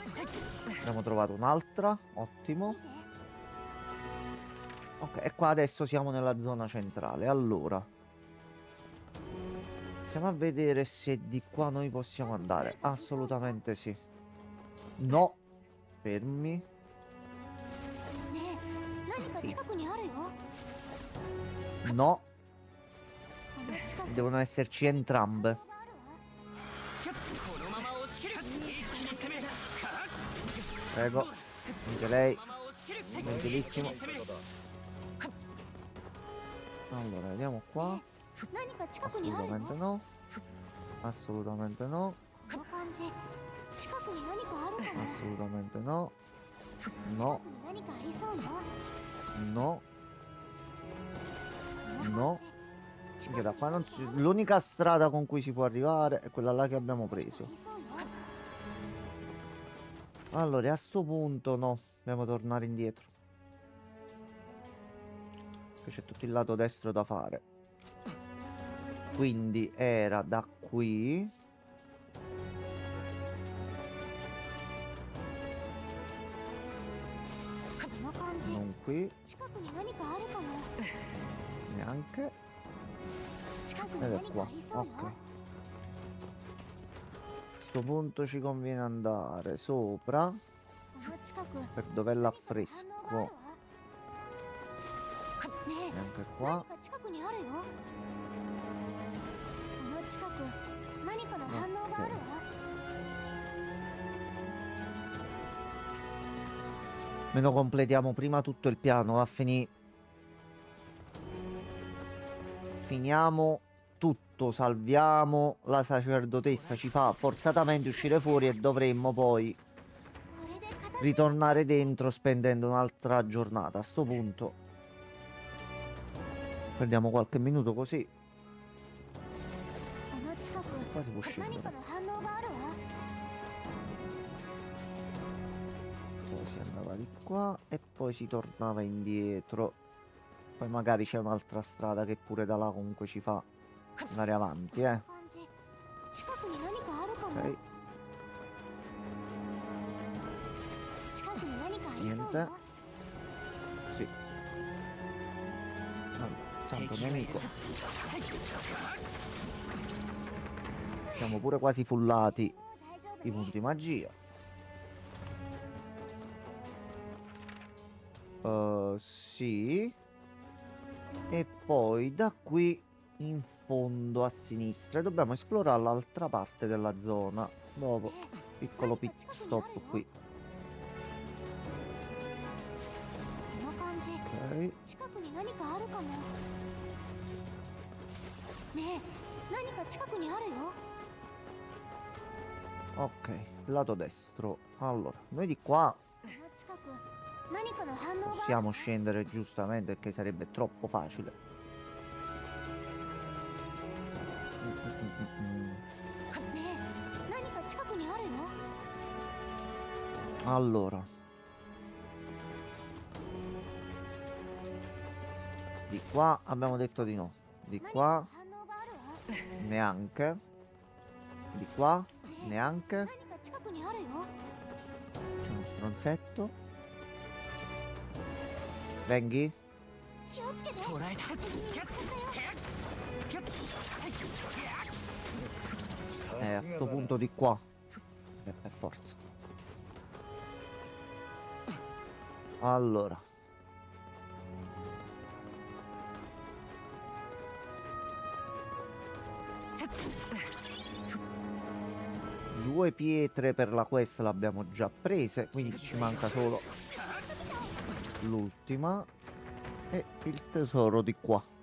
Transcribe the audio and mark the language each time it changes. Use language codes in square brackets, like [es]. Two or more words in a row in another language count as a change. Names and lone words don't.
[it] Abbiamo trovato un'altra. Ottimo. [ja] 見て [it] Ok, e qua adesso siamo nella zona centrale. Allora. Stiamo a vedere se di qua noi possiamo andare. Assolutamente sì. No. Fermi. [ja] ねえ何か近くにあるよ。 [it] No. [ja] この近く [it] Devono esserci entrambe. [ja] があるわ。このまま押し切る一気に攻め [it] Prego. Anche lei. [ja] このまま押し切る [it] Gentilissimo. Allora, vediamo qua. [ja] 何か近くにあるよ。 [it] Assolutamente no. Assolutamente no. [ja] この感じ近くに何かあるかも。 [it] Assolutamente no. No. [ja] 近くに何かありそうよ。 [it] No. [ja] この [it] No. [ja] 感じ [it] Perché da qua non l'unica strada con cui si può arrivare è quella là che abbiamo preso. [ja] ありそうよ。 [it] Allora, a sto punto no. Dobbiamo tornare indietro. Che c'è tutto il lato destro da fare. Quindi era da qui. Non qui. [ja] 近くに何かあるかも。 [it] Neanche. [ja] 近くに [it] Ed è [ja] 何か [it] qua. [ja] ありそう [it] Ok. [ja] よ。 [it] A sto punto ci conviene andare sopra. [ja] この近く [it] Per dov'è [ja] 何かの反応がある [it] l'affresco. [ja] わ。ねえ [it] Neanche [ja] 何 [it] qua. [ja] か近くにあるよ。この近く何かの反応があるわ。 [it] Meno completiamo prima tutto il piano. Va a finire. Finiamo tutto. Salviamo la sacerdotessa. Ci fa forzatamente uscire fuori e dovremmo poi [ja] これで片付け [it] ritornare dentro spendendo un'altra giornata. A sto punto perdiamo qualche minuto così. [ja] この近く [it] Qua si può [ja] 何 [it] scendere. [ja] かの反応があるわ。 [it] Poi si andava di qua e poi si tornava indietro. Poi magari c'è un'altra strada che pure da là comunque ci fa andare avanti, [ja] 感じ近くに何かあるかも。 [it] Ok. [ja] 近くに何かありそう [it] Niente. [ja] よ。 [it] Sì. Vabbè, tanto nemico. Siamo pure quasi fullati [ja] もう大丈夫 [it] i [ja] ね。 [it] punti magia. Sì. E poi da qui in fondo a sinistra. E dobbiamo esplorare l'altra parte della zona. Dopo, piccolo [en] pit stop [it] qui. [ja] この感じ [it] Ok. [ja] 近くに何かあるかも。ねえ何か近くにあるよ。 [it] Ok, lato destro. Allora, noi di qua [ja] この近く何かの反応がある。 [it] Possiamo scendere giustamente perché sarebbe troppo facile. Mm. [ja] ねえ、何か近くにあるよ。 [it] Allora, di qua abbiamo detto di no. Di [ja] 何かの [it] qua [ja] 反応があるわ。 [it] neanche. Di qua neanche. [ja] 何か近くにあるよ。 [it] C'è uno stronzetto. Venghi. [ja] 気をつけて。捕らえた。キャッキャッキャッ。 [it] A sto punto di qua. Per forza. Allora. Due pietre per la quest l'abbiamo già prese, quindi ci manca solo l'ultima e il tesoro di qua.